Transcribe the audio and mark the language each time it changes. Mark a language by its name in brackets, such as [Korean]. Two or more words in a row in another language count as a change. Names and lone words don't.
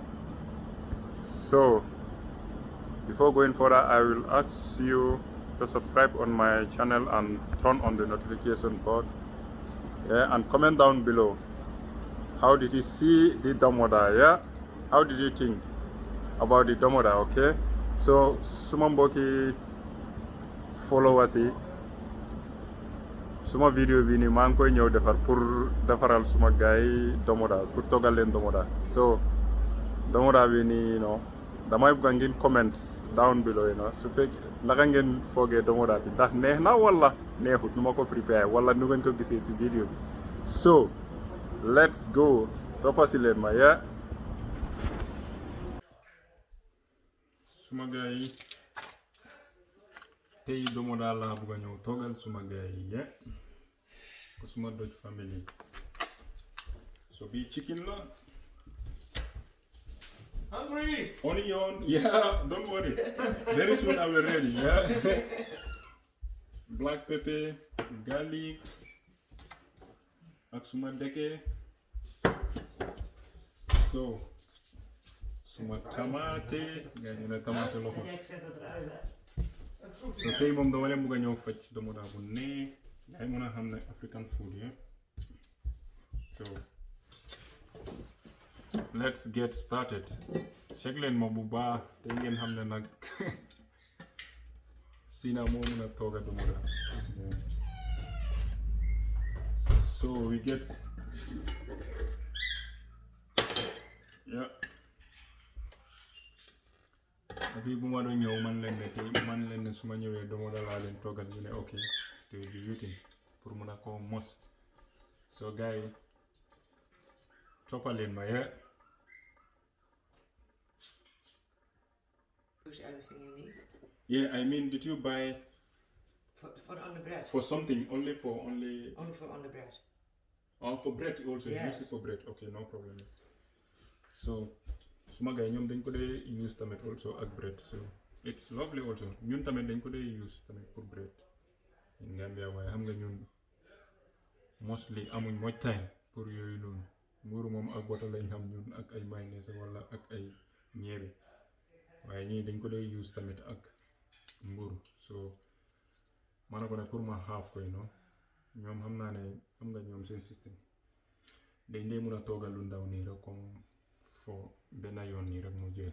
[English] So before going further, I will ask you to subscribe on my channel and turn on the notification bell, and comment down below, how did you see the domoda? How did you think about the domoda? [Wolof] Okay, so suma mbokki followers yi, suma video bi ni maa ngi koy ñëw defar pour defaral suma gaay domoda, pour toggal leen domoda. So domoda bi ni damay bëgg ngeen [English] comment down below, [Wolof] su fekk naka ngeen foogee domoda bi, ndax neex na wala neexut nu ma ko préparé wala nu ngeen ko gisee si video bi. [English] So let's go, [Wolof] toppa si leen ma. Suma gaay yi, tey domoda laa bëgg ñëw toggal suma gaay yi, ko suma [English] Dutch family. [Wolof] So bi chicken la. [English] Hungry? Onion, yeah, don't worry. Very soon I will ready, Black pepper, garlic, [Wolof] ak suma deke. So, suma tomate, tomate loxo. So tey moom dama leen bëgg ñëw fecc domoda bu ne, ngay mën a xam ne [English] African food, So, let's get started. [Wolof] Check leen ma bu baax te ngeen xam ne nag Sina moo mën a tooga domoda. [English] So we get [Wolof] depuis bu ma doon ñëw man leen ne su ma ñëwee domoda laa leen toogal, ñu ne ok te bi waiting pour mën a ko mos. So gars yi toppal leen ma. [English] Use everything you need. Yeah, I mean, did you buy For on the bread? for something only Only for on the bread. Oh, for bread also. Yes. Use it for bread. Okay, no problem. [Wolof] So suma gay ñoom dañ ko dee use tamit also ak bread. [English] So it's lovely also. [Wolof] Ñun tamit dañ ko dee use tamit pour [English] bread in Gambia, [Wolof] waaye xam nga ñun mostly amuñ [English] much time [Wolof] pour yooyu noonu. Mburu moom ak bota lañ xam ñun ak ay mayonnaise wala ak ay ñeebe, waaye ñii dañ ko dee use tamit ak mburu. So maana ko ne pour ma xaaf koy ñoom xam naa ne xam nga ñoom seen système dañ dee mën a toogal lu ndaw nii rek comme fo benn yoon nii rek mu jeex.